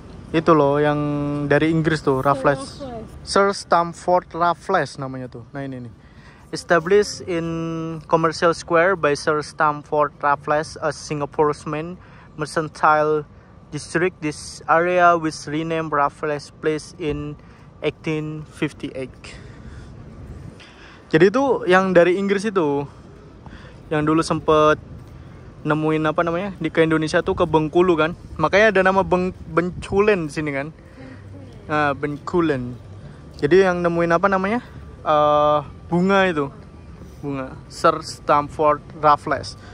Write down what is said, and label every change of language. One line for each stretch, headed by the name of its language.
Indonesian: Itu loh yang dari Inggris tuh, Raffles. Sir Stamford Raffles namanya tuh. Nah ini nih.
English: Established in Commercial Square by Sir Stamford Raffles, a Singapore's main mercantile district. This area was renamed Raffles Place in 1858.
Indonesian: Jadi itu yang dari Inggris itu, yang dulu sempet nemuin apa namanya di ke Indonesia tuh ke Bengkulu kan, makanya ada nama Benculen di sini kan. Nah, Bengkulen. Jadi yang nemuin apa namanya bunga itu, bunga Sir Stamford Raffles.